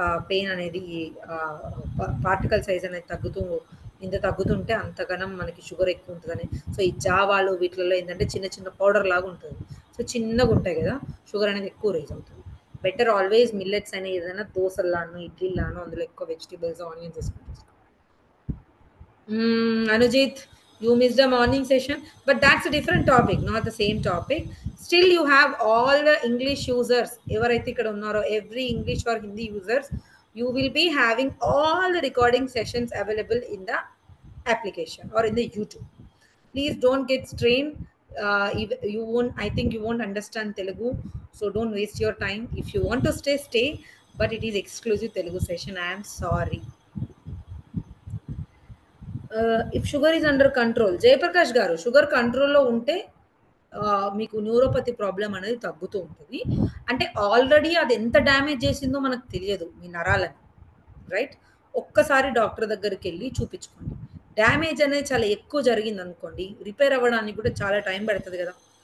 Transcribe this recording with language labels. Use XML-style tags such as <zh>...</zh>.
<te>Pain అనేది particle size అనేది ఇంత తగ్గుతుంటే అంతగనం మనకి షుగర్ ఎక్కువ ఉంటదని. సో, ఈ జావాలు వీటిలలో ఏందంటే చిన్న చిన్న పౌడర్ లాగా ఉంటది. సో, చిన్నగుంటాయి గదా! షుగర్ అనేది ఎక్కువ రైజ్ అవుతది. బెటర్ ఆల్వేస్ మిల్లెట్స్ అని ఏదైనా దోసల్లానో, ఇడ్లీల్లానో అందులో ఎక్కువ వెజిటబుల్స్, ఆనియన్స్ ఏసుకొని తీసుకో.</te> <en>Anujit, you missed the morning session, but that's a different topic, not the same topic. Still, you have all the English users,</en> <te>ఎవరైతే ఇక్కడ ఉన్నారో</te> <en>every English or Hindi users, you will be having all the recording sessions available in the application or in the YouTube. Please don't get strained. You won't. I think you won't understand Telugu, so don't waste your time. If you want to stay, stay. But it is exclusive Telugu session. I am sorry. If sugar is under control</en> <te>Jayaprakash గారు sugar కంట్రోల్‌లో ఉంటే మీకు neuropathy problem అనేది తగ్గుతూ ఉంటది. అంటే already అది ఎంత డ్యామేజ్ చేసిందో మనకు తెలియదు మీ నరాలని. రైట్? ఒక్కసారి డాక్టర్ దగ్గరికెళ్లి చూపించుకోండి. డ్యామేజ్ అనేది చాలా ఎక్కువ జరిగిందనుకోండి, రిపేర్ అవ్వడానికి కూడా చాలా టైం పడతది గదా!</te>